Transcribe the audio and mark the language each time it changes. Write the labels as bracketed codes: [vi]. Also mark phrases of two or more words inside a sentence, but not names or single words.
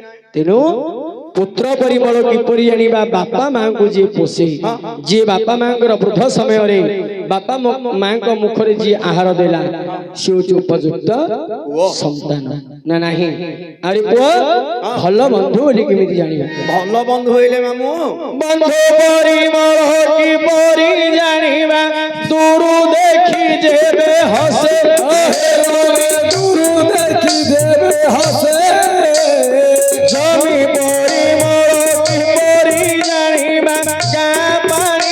[or] ତେଣୁ ପୁତ୍ର ପରିମଳ କିପରି ଆଣିବା ବାପା ମାଙ୍କୁ ଯିଏ ପୋଷେ ଯିଏ ବାପା ମାଙ୍କର ବୃଦ୍ଧ ସମୟରେ ବାପା ମାଙ୍କ ମୁଖରେ ଯିଏ ଆହାର ଦେଲା ସେ ହେଉଛି ଉପଯୁକ୍ତ ସନ୍ତାନ ନା ନାହିଁ ଆରେ ପୁଅ ଭଲ ବନ୍ଧୁ ବୋଲି କେମିତି ଜାଣିବା ଭଲ ବନ୍ଧୁ ହେଇଲେ ମାମୁଁ ବନ୍ଧୁ ପରିମଳ କିପରି ଜାଣିବା ଦୂରୁ ଦେଖି ଯେବେ ହସେ ଦୂରୁ ଦେଖି ଦେବେ ହସେ জমি ପରିମଳ କିପରି ଜାଣିବା ଗାଁ ପାଣି